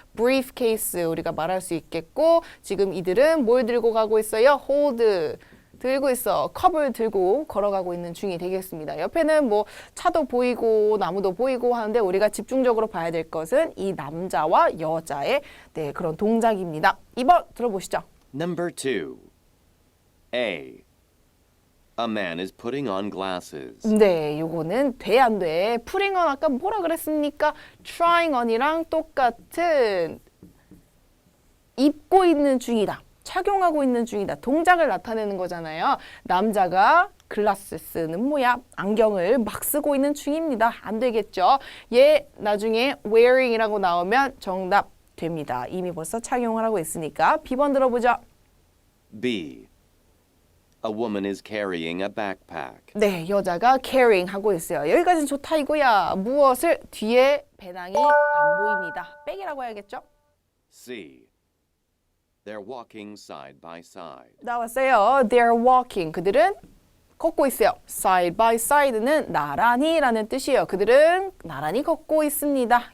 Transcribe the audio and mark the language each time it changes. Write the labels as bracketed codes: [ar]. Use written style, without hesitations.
[ko] briefcase 우리가 말할 수 있겠고 지금 이들은 뭘 들고 가고 있어요? hold 들고 있어. 컵을 들고 걸어가고 있는 중이 되겠습니다. 옆에는 뭐 차도 보이고 나무도 보이고 하는데 우리가 집중적으로 봐야 될 것은 이 남자와 여자의 네, 그런 동작입니다. 2번 들어보시죠. [en] Number 2. A. A man is putting on glasses. [ko] 네, 요거는 돼 안 돼. [en] putting on [ko] 아까 뭐라 그랬습니까? [en] trying on [ko] 이랑 똑같은 입고 있는 중이다. 착용하고 있는 중이다. 동작을 나타내는 거잖아요. 남자가 글라스는 뭐야? 안경을 막 쓰고 있는 중입니다. 안 되겠죠? 얘 나중에 wearing이라고 나오면 정답 됩니다. 이미 벌써 착용을 하고 있으니까 B번 들어보죠. [en] B. A woman is carrying a backpack. [ko] 네, 여자가 carrying 하고 있어요. 여기까지는 좋다 이거야. 무엇을? 뒤에 배낭이 안 보입니다. 백이라고 해야겠죠? [en] C. They're walking side by side. [ko] 나왔어요. [en] They're walking. [ko] 그들은 걷고 있어요. [en] Side by side [ko] 는 나란히라는 뜻이에요. 그들은 나란히 걷고 있습니다.